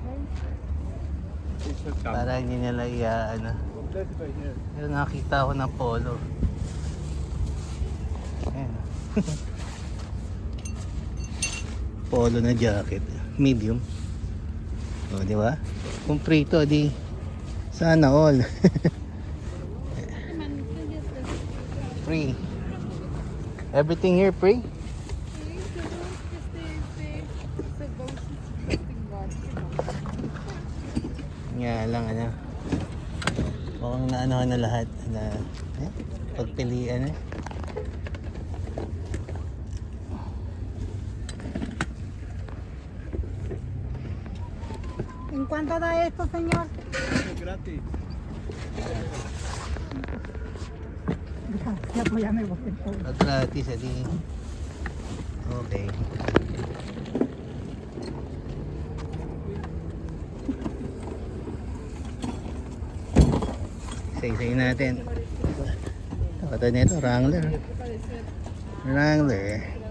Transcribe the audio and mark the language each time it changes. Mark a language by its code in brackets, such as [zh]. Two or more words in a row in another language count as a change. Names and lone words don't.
[tl] Para hindi nila Pero nakita ko ng polo. Ayan. Polo na jacket. Medium. O, di ba? Kung free to, di sana all. Free. [en] Everything here free? [tl] Nga lang mukhang naanohan na lahat na pagpilian eh. [es] ¿En cuánto da esto, señor? Gratis. Ya, pues ya me voy. [tl] Pag gratis, edi. Okay. Say natin. Ito nito, Wrangler. Wrangler.